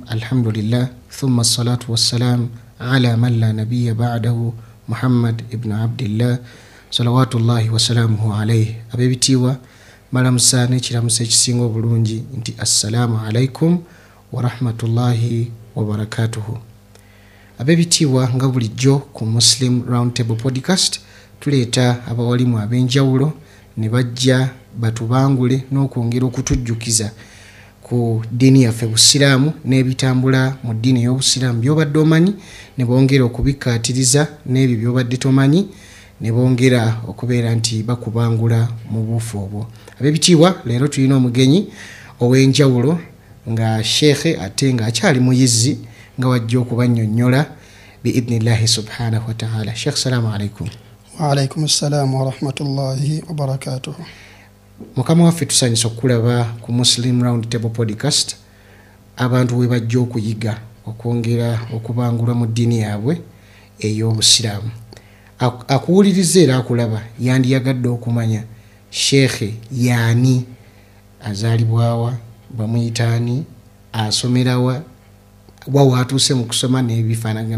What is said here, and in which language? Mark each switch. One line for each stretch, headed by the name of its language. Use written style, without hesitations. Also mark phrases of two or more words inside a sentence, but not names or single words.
Arabic: الحمد لله ثم الصلاة والسلام على من لا نبي بعده محمد ابن عبد الله صلوات الله وسلامه عليه
Ganda: abebitiibwa malamusa n'ekiramusa ekisinga obulungi nti
Arabic: السلام عليكم ورحمة الله وبركاته.
Ganda: Abebitiibwa nga bulijjo ku Muslim Roundtable Podcast tuleeta abawalimu ab'enjawulo ne bajja batubangule n'okwongera okutujjukiza ku ddiini yaffe Busiraamu n'ebitambula mu ddiini y'Obusiraamu by'obadde omanyi, ne bongera okubikkaatiriza n'ebyo by'obadde tomanyi, ne bongera okubeera nti bakubangula mu buufu obwo. Ab'ebitiibwa, leero tulina omugenyi ow'enjawulo nga sheekhe ate nga akyali muyizzi nga wajja okubannyonnyola
Arabic: بإذن الله سبحانه وتعالى.
Ganda: Sheekh,
Arabic: سلام عليكم. وعليكم السلام ورحمة الله وبركاته.
Ganda: Mukama waffe tusanyusa okulaba ku Muslim Roundtable Podcast abantu we bajja okuyiga okwongera okubangula mu ddiini yaabwe ey'Obusiraamu. Akuwuliriza era akulaba yandiyagadde okumanya sheekhe yaani, azaalibwawa, bamuyitaani, asomerawa, waatuuse mu kusoma n'ebifaanagana.